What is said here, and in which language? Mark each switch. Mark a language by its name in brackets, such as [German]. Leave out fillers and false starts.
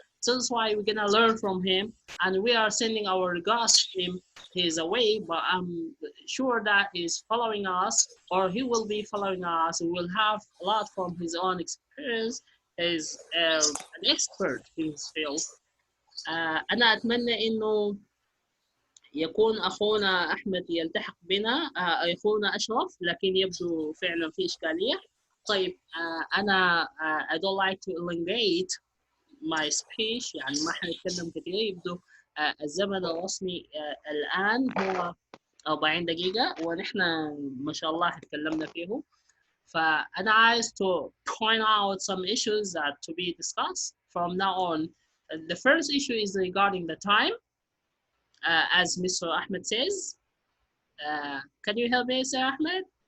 [English] So that's why we're gonna learn from him, and we are sending our regards to him. He's away, but I'm sure that he's following us, or he will be following us. We will have a lot from his own experience. He's an expert in his field. [Arabic] أنا أتمنى إنه يكون أخونا أحمد يلتحق بنا، أخونا أشرف، لكن يبدو فعلا في إشكالية. طيب أنا [English] I don't like to elongate my speech، [Arabic] يعني ما حنتكلم كثير. يبدو الزمن الرسمي الآن هو 40 دقيقة ونحن ما شاء الله اتكلمنا فيه. فأنا عايز [English] to point out some issues that to be discussed from now on. The first issue is regarding the time, as Mr. Ahmed says. Can you help me, Sir Ahmed?